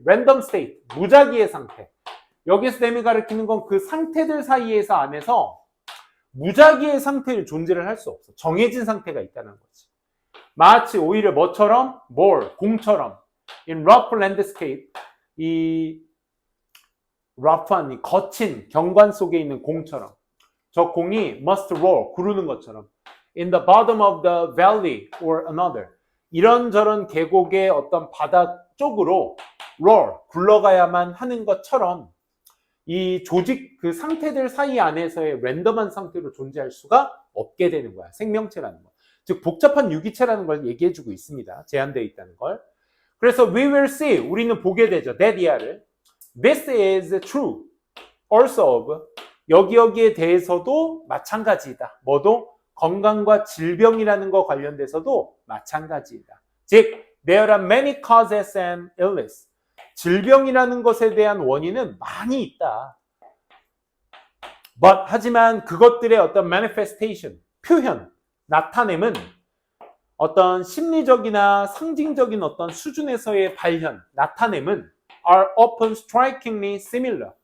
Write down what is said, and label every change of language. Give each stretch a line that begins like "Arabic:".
English: random state,
Korean: 무작위의 상태. 여기서 댐이 가리키는 건 그 상태들 사이에서 안에서 무작위의 상태를 존재를 할 수 없어. 정해진 상태가 있다는 거지. 마치 오히려 뭐처럼? 공처럼.
English: In rough landscape,
Korean: 이 rough한, 이 거친 경관 속에 있는 공처럼. 저 공이
English: must roll,
Korean: 구르는 것처럼.
English: In the bottom of the valley or another.
Korean: 이런저런 계곡의 어떤 바닥 쪽으로 roll, 굴러가야만 하는 것처럼 이 조직 그 상태들 사이 안에서의 랜덤한 상태로 존재할 수가 없게 되는 거야. 생명체라는 거. 즉 복잡한 유기체라는 걸 얘기해주고 있습니다. 제한되어 있다는 걸. 그래서
English: we will see,
Korean: 우리는 보게 되죠.
English: that this is true also of
Korean: 여기에 대해서도 마찬가지이다. 뭐도? 건강과 질병이라는 거 관련돼서도 마찬가지이다.
English: 즉 there are many causes and illness.
Korean: 질병이라는 것에 대한 원인은 많이 있다. 하지만 그것들의 어떤 manifestation, 표현, 나타냄은 어떤 심리적이나 상징적인 어떤 수준에서의 발현, 나타냄은
English: are often strikingly similar.